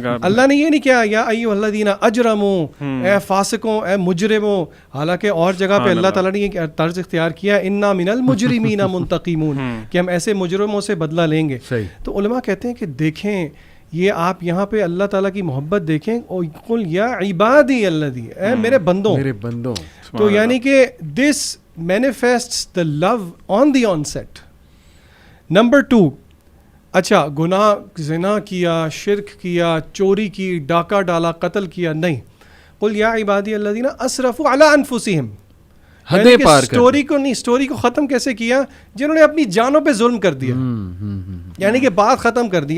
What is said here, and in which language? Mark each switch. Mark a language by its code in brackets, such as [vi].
[ur] اللہ نے یہ نہیں کیا [ar] یا ایھا الذین اجرموا, [ur] اے فاسقوں, اے مجرموں, حالانکہ اور جگہ پہ اللہ تعالیٰ نے یہ طرز اختیار کیا [ar] انا من المجرمین منتقمون, [ur] کہ ہم ایسے مجرموں سے بدلہ لیں گے. تو علماء کہتے ہیں کہ دیکھیں یہ آپ یہاں پہ اللہ تعالیٰ کی محبت دیکھیں, [ar] قل یا عبادی الذین, [ur] اے میرے بندوں. تو یعنی کہ [en] This manifests the love on the onset. [ur] نمبر 2, اچھا گناہ, زنا کیا, شرک کیا, چوری کی, ڈاکہ ڈالا, قتل کیا, نہیں. [ar] قل یا عبادی الذین اسرفوا علی انفسہم, [ur] حدیں پار کر, اسٹوری کو ختم کیسے کیا؟ جنہوں نے اپنی جانوں پہ ظلم کر دیا, یعنی کہ بات ختم کر دی.